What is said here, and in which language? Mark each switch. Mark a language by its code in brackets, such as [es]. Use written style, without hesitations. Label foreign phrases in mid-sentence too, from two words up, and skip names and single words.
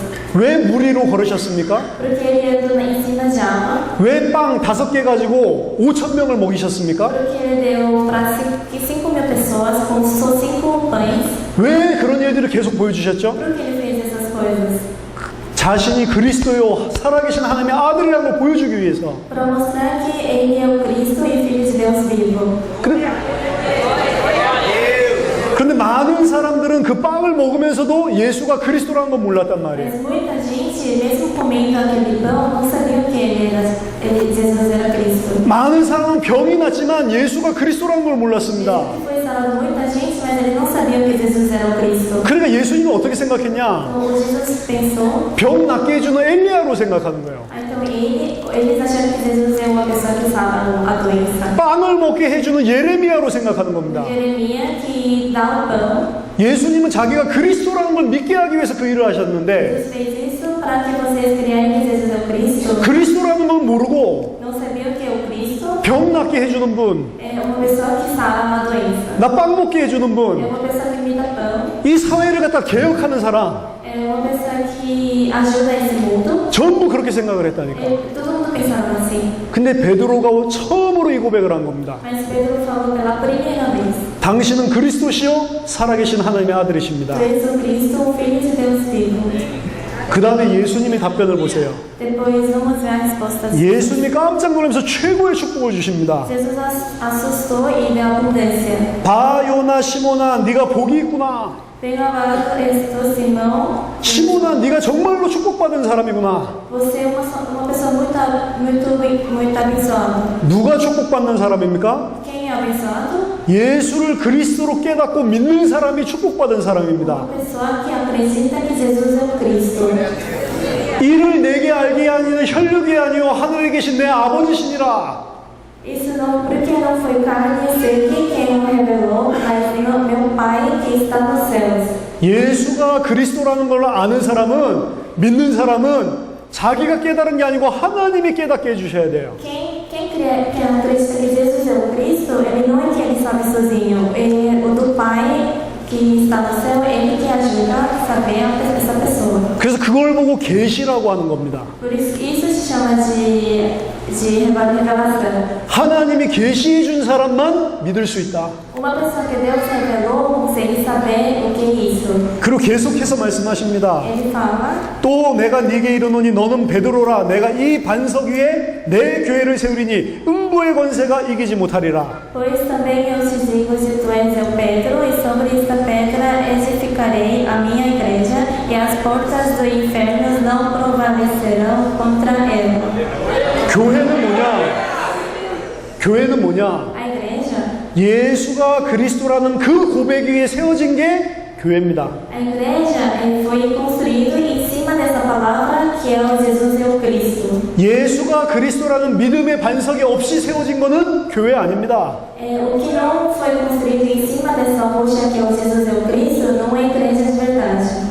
[ko] 왜 무리로 걸으셨습니까? [pt] Porque ele andou em cima de água. [ko] 왜 빵 5개 가지고 5,000명을 먹이셨습니까? [pt] Porque ele deu para 5.000 pessoas, conquistou 5 pães. [ko] 왜 그런 일들을 계속 보여주셨죠? [pt] Por que ele fez essas coisas? [ko] 자신이 그리스도요 살아계신 하나님의 아들이라는 걸 보여주기 위해서. [pt] Para mostrar que ele é o Cristo e o Filho de Deus vivo. [ko] 그런데 많은 사람들은 그 빵을 먹으면서도 예수가 그리스도라는 걸 몰랐단 말이에요. [pt] Mas muita gente, mesmo comendo aquele pão, não sabia que Jesus era Cristo. [ko] 많은 사람은 병이 났지만 예수가 그리스도라는 걸 몰랐습니다. [pt] Ele foi sarado muita gente, mas ele não sabia que Jesus era o Cristo. [ko] 그러니까 예수님은 어떻게 생각했냐? [pt] Então Jesus pensou. [ko] 병 낫게 해주는 엘리야로 생각하는 거예요. [pt] Então eles acharam que Jesus é uma pessoa que sara a doença. [ko] 빵을 먹게 해주는 예레미야로 생각하는 겁니다. [pt] Jeremias que dá o pão. [ko] 예수님은 자기가 그리스도라는 걸 믿게 하기 위해서 그 일을 하셨는데 [pt] Jesus fez isso para que vocês creem que Jesus é o Cristo. [ko] 그리스도라는 걸 모르고 [pt] Não sabia o que é o Cristo. [ko] 병 낫게 해주는 분, [pt] É uma pessoa que sara uma doença. [ko] 나 빵 먹게 해주는 [pt] É [ko] 분, [pt] uma pessoa que me dá pão. [ko] 이 사회를 갖다 개혁하는 사람 [pt] É uma pessoa que ajuda esse mundo. [ko] 전부 그렇게 생각을 했다니까. [pt] Todo mundo pensava assim. [ko] 근데 베드로가 처음으로 이 고백을 한 겁니다. [pt] Mas Pedro falou pela primeira vez: [ko] 당신은 그리스도시요 살아계신 하나님의 아들이십니다. [pt] Tu és o Cristo, o Filho de Deus vivo. [ko] 그 다음에 예수님의 답변을 보세요. [pt] Depois vamos ver a resposta. [ko] 예수님이 깜짝 놀라면서 최고의 축복을 주십니다. [pt] Jesus assustou e deu abundância. [ko] 봐 요나 시몬아 네가 복이 있구나. [pt] Bem-aventurado és tu, Simão. [ko] 시몬아 네가 정말로 축복받은 사람이구나. [pt] Você é uma pessoa muito abençoada. [ko] 누가 축복받는 사람입니까? [pt] Quem é abençoado? [ko] 예수를 그리스도로 깨닫고 믿는 사람이 축복받은 사람입니다. [pt] Uma pessoa que acredita que Jesus é o Cristo. [ko] 이를 내게 알게 하니는 혈육이 아니요 하늘에 계신 내 아버지시니라. [pt] Isso não, porque não foi carne e sangue quem o revelou, mas meu Pai que está nos céus. [ko] 예수가 그리스도라는 걸 아는 사람은, 믿는 사람은 자기가 깨달은 게 아니고 하나님이 깨닫게 해주셔야 돼요. [pt] Quem acredita que Jesus é o Cristo, ele não é que ele sabe sozinho, ele está no céu, Ele que ajuda a saber essa pessoa. [ko] 그래서 그걸 보고 계시라고 하는 겁니다. [pt] Por isso que isso se chama de revelação. [ko] 하나님이 계시해 준 사람만 믿을 수 있다. [pt] Uma pessoa que Deus revelou consegue saber o que é isso. [ko] 그리고 계속해서 말씀하십니다. [pt] Ele fala, [ko] 또 내가 네게 이르노니 너는 베드로라. 내가 이 반석 위에 내 교회를 세우리니 음부의 권세가 이기지 못하리라. [pt] pois também eu te digo, se tu és o Pedro, e sobre esta pedra edificarei a minha igreja, e as portas do inferno não prevalecerão contra ela. [ko] 교회는 뭐냐? 교회는 뭐냐? [pt] A igreja, [ko] 예수가 그리스도라는 그 고백 위에 세워진 게 교회입니다. [pt] a igreja foi construído em cima dessa palavra que é o Jesus é o Cristo. [ko] 예수가 그리스도라는 믿음의 반석이 없이 세워진 것은 교회 아닙니다. [pt] O que não foi construído em cima dessa rocha que é o Jesus é o Cristo não é igreja de verdade.